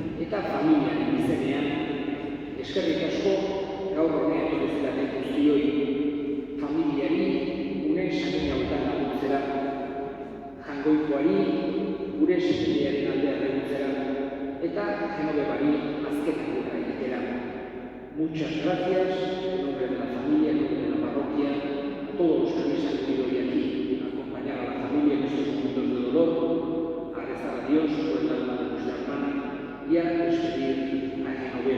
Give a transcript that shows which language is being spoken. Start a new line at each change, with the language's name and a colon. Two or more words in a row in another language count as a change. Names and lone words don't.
Basque: eta familiaren izenean, eskerrik asko gaur honea etorri guztioi, familiari gure samin hauetan laguntzera, Jangoikoari gure senidearen aldea regutzera, eta Genovevari azken agurra egitera.
Spanish: Muchas gracias, en nombre de la familia, en nombre de la parroquia, a todos los que habéis acudido hoy aquí, a acompañar a la familia en estos momentos de dolor, a rezar a Dios por el alma de nuestra hermana y a despedir a Genoveva.